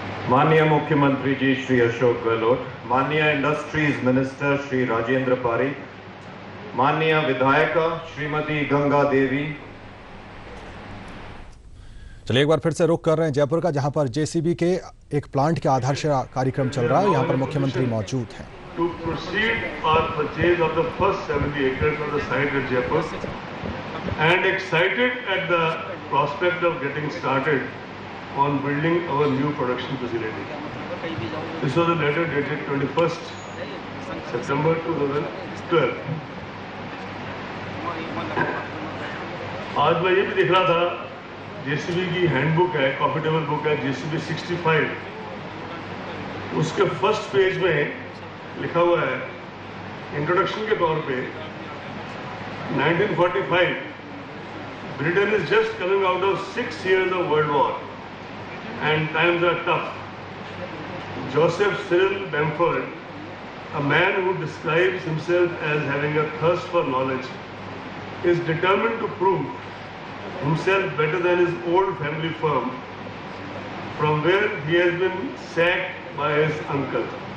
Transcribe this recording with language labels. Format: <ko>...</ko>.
<hi>माननीय मुख्यमंत्री जी श्री अशोक गहलोत, माननीय इंडस्ट्रीज मिनिस्टर श्री राजेंद्र पारिक, माननीय विधायक श्रीमती गंगा देवी। चलिए एक बार फिर से रुख कर रहे हैं जयपुर का, जहां पर जेसीबी के एक प्लांट के आधारशिला कार्यक्रम चल रहा है। यहां पर मुख्यमंत्री मौजूद हैं।</hi> <en>To proceed our purchase of the first 70 acres of the site at Jaipur, and excited at the prospect of getting started on building our new production facility. This was a letter dated 21st September 2012.</en> <hi>आज मैं ये भी देख रहा था, JCB की handbook है, copy table book है जेसीबी 65, उसके फर्स्ट पेज में लिखा हुआ है इंट्रोडक्शन के तौर पे</hi> <en>1945 Britain is just coming out of 6 years of world war and times are tough. Joseph Cyril Bamford, a man who describes himself as having a thirst for knowledge, is determined to prove himself better than his old family firm from where he has been sacked by his uncle.</en>